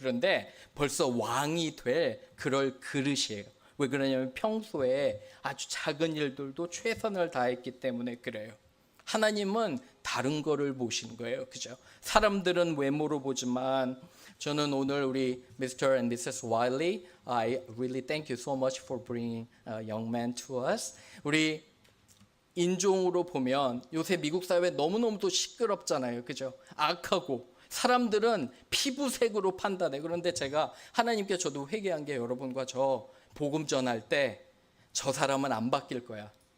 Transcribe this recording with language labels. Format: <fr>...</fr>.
<ko>그런데 벌써 왕이 될 그럴 그릇이에요. 왜 그러냐면 평소에 아주 작은 일들도 최선을 다했기 때문에 그래요. 하나님은 다른 거를 보신 거예요. 그죠? 사람들은 외모로 보지만 저는 오늘 우리 Mr.</ko> <en>and Mrs. Wiley, I really thank you so much for bringing a young man to us.</en> <ko>우리 인종으로 보면 요새 미국 사회 너무너무도 시끄럽잖아요. 그죠? 악하고 사람들은 피부색으로 판단해. 그런데 제가 하나님께 저도 회개한 게 여러분과 저 복음 전할 때 저 사람은 안 바뀔 거야.</ko>